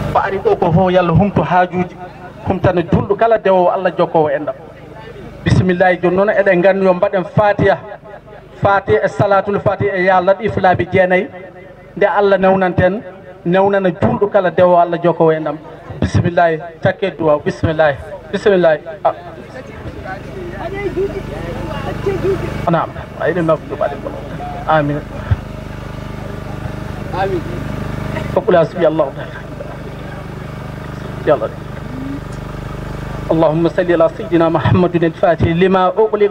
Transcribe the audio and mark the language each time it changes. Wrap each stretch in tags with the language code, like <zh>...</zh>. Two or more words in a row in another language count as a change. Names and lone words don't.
<ff>ari ɗo ko fof yalla humto haajuji humtana julɗo kala dewowo Allah jokkowo enɗam bisimillahi joni noon eɗen gandi yo mbaɗen fatiha e</ff> <ar>صلاة الفاتحة</ar> <ff>e</ff> <ar>يا لطيف</ar> <ff>laabi jeenayyi nde Allah newnanten newnana julɗo kala dewowo Allah jokkowo enɗam bisimillahi takke duwaw bisimillahi</ff> <ar>نعم أين مكتوب عليكم آمين فقل حسبي الله يلا اللهم صل على سيدنا محمد الفاتح لما أغلق</ar>